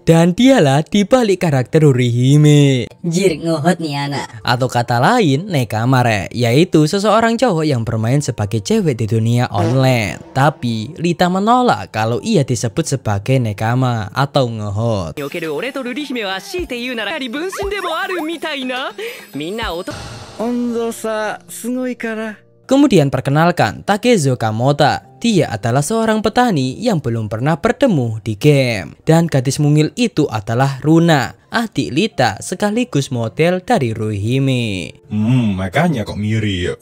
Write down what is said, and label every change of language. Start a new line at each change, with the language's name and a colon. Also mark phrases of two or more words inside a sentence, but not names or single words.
Indonesian: Dan dialah dibalik karakter Rurihime. Jir, ngohot nih anak. Atau kata lain, nekamare, yaitu seseorang cowok yang bermain sebagai cewek di dunia online. Tapi Lita menolak kalau ia disebut sebagai nekama atau ngohot.
Japanese: における俺と瑠璃姫は強いて言うならやはり分身でもあるみたいな。みんな音。温度差すごいから。
Indonesian: Kemudian perkenalkan Takezo Kamota, dia adalah seorang petani yang belum pernah bertemu di game. Dan gadis mungil itu adalah Runa, adik Lita sekaligus model dari Ruihime. Makanya kok mirip.